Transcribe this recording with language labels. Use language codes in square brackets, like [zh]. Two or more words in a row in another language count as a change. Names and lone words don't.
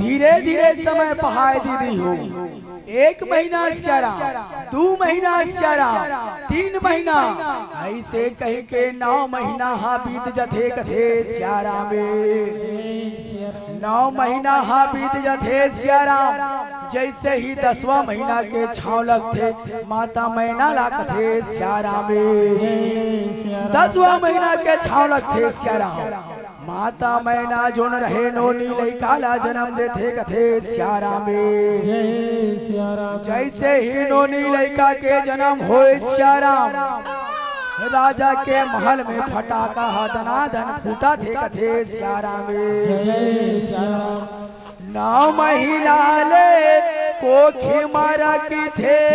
[hne] धीरे धीरे समय पहाड़ दीदी हो। 1 महीना सियारा, 2 महीना सियारा, 3 महीना, ऐसे कह के 9 महीना हा बीत जथे कथे सियारा में। 9 महीना हा बीत जथे सियारा। जैसे ही 10वां महीना के छावलक थे माता मैना ला कथे सियारा में। 10वां महीना के छावलक थे सियारा। माता मैना जोन रहे नोनी लइकाला जन्म देथे कथे सियारा में। जय सिया राम जैसे ही नोनी लइका के जन्म होए सियारा, राजा के महल में फटाका दनादन फूटा थे कथे सियारा में। जय सिया राम 9 महीना ले कोखी मारा की थे।